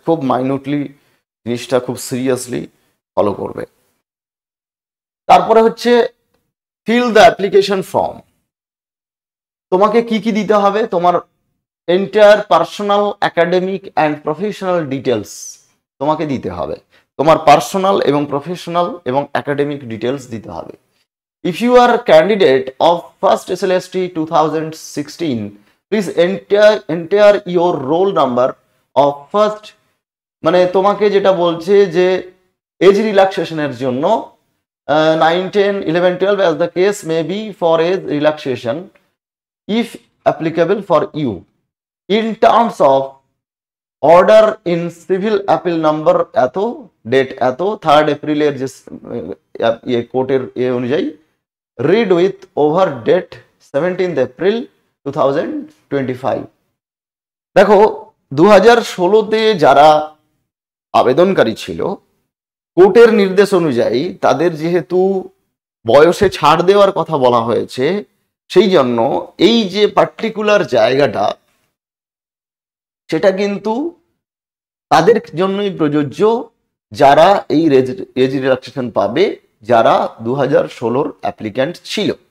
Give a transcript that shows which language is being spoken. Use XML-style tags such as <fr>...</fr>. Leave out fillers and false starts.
<bn>খুব মাইনুটলি জিনিসটা খুব সিরিয়াসলি ফলো করবে। তারপরে হচ্ছে</bn> <en>Fill the application form.</en> <bn>তোমাকে কি কি দিতে হবে, তোমার entire personal, academic and professional details তোমাকে দিতে হবে। তোমার পার্সোনাল এবং প্রফেশনাল এবং একাডেমিক ডিটেলস দিতে হবে।</bn> <en>If you are a candidate of first SLST 2016, please enter your roll number of first,</en> <bn>মানে তোমাকে যেটা বলছে যে এজ রিল্যাক্সেশনের জন্য</bn> <en>9, 10, 11, 12 as the case may be for age relaxation if applicable for you in terms of order in civil appeal number</en> <bn>এত date এত 3rd এপ্রিলের যে কোর্টের অনুযায়ী</bn> <en>read with over date 17th April 2025।</en> <bn>দেখো 2016-তে যারা আবেদনকারী ছিল, কোর্টের নির্দেশ অনুযায়ী তাদের যেহেতু বয়সে ছাড় দেওয়ার কথা বলা হয়েছে, সেই জন্য এই যে পার্টিকুলার জায়গাটা সেটা কিন্তু তাদের জন্যই প্রযোজ্য যারা এই এজ রিল্যাক্সেশন পাবে, যারা 2016-র অ্যাপ্লিক্যান্ট ছিল।</bn>